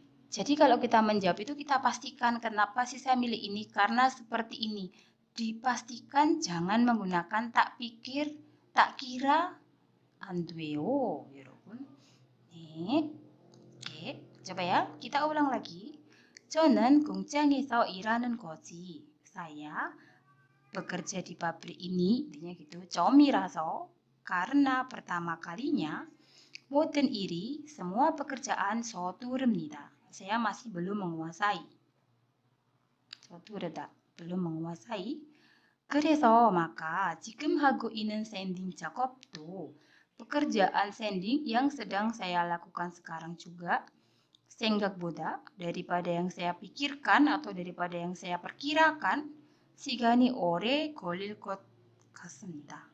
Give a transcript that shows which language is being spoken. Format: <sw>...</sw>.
<id>Jadi kalau kita menjawab itu kita pastikan kenapa sih saya milih ini, karena seperti ini. Dipastikan jangan menggunakan tak pikir, tak kira,</id> <ko>안돼요, 여러분.</ko> <id>네. 오케이. coba ya, kita ulang lagi.</id> <ko>저는 공장에서 일하는 거지.</ko> <id>Saya bekerja di pabrik ini, intinya gitu.</id> <ko>처음이라서</ko> <id>karena pertama kalinya.</id> <ko>모든 일이</ko> <id>semua pekerjaan</id> <ko>서두릅니다.</ko> <id>Saya masih belum menguasai. 서두르다, belum menguasai.</id> <ko>그래서</ko> <id>maka</id> <ko>지금 하고 있는 샌딩 작업도</ko> <id>pekerjaan sanding yang sedang saya lakukan sekarang juga</id> <ko>생각보다</ko> <id>daripada yang saya pikirkan atau daripada yang saya perkirakan</id> <ko>시간이 오래 걸릴 것 같습니다.</ko>